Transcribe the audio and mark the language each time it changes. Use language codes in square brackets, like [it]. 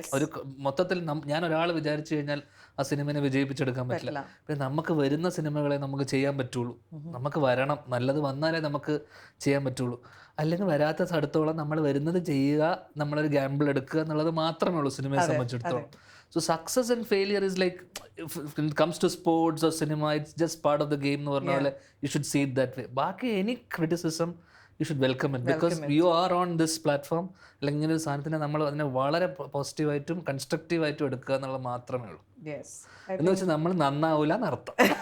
[ml] ഒരു മൊത്തത്തിൽ ഞാൻ ഒരാൾ വിചാരിച്ചു കഴിഞ്ഞാൽ ആ സിനിമയെ വിജയിപ്പിച്ചെടുക്കാൻ പറ്റില്ല. പിന്നെ നമുക്ക് വരുന്ന സിനിമകളെ നമുക്ക് ചെയ്യാൻ പറ്റുള്ളൂ, നമുക്ക് വരണം, നല്ലത് വന്നാലേ നമുക്ക് ചെയ്യാൻ പറ്റുള്ളൂ. അല്ലെങ്കിൽ വരാത്ത സ്ഥലത്തോളം നമ്മൾ വരുന്നത് ചെയ്യുക, നമ്മളൊരു ഗാമ്പിൾ എടുക്കുക എന്നുള്ളത് മാത്രമേ ഉള്ളൂ സിനിമയെ സംബന്ധിച്ചിടത്തോളം. [en] So success and failure is like, when it comes to sports or cinema, it's just part of the game [ml] എന്ന് പറഞ്ഞ പോലെ [en] you should see it that way. [ml] ബാക്കി [en] any criticism you should welcome it, because you are on this platform. [ml] അല്ലെങ്കിൽ ഇങ്ങനെ ഒരു സാധനത്തിനെ നമ്മൾ അതിനെ വളരെ പോസിറ്റീവായിട്ടും കൺസ്ട്രക്റ്റീവായിട്ടും എടുക്കുക എന്നുള്ളത് മാത്രമേ ഉള്ളൂ. എന്ന് വെച്ചാൽ നമ്മൾ നന്നാവൂല എന്നർത്ഥം.